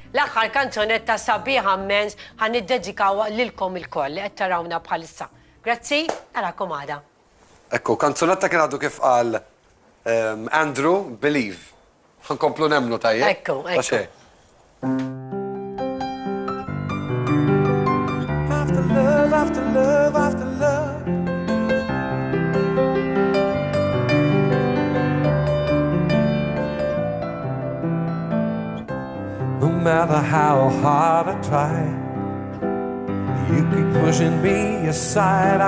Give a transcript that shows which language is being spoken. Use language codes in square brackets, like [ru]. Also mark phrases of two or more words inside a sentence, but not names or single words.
[mt] L-aħħar kanzonetta sabiħa mens ħan id-dedikawa lilkom il-koll li qed tarawna bħalissa. Grazzi, narakom għada. Ekku, kanzonetta kien għadu kif qal Andrew, Believe. Ħankomplu nemnu tajjeb? Ekku, ekku. [en] After love, after love, after love. No matter how hard I try, you keep pushing me aside.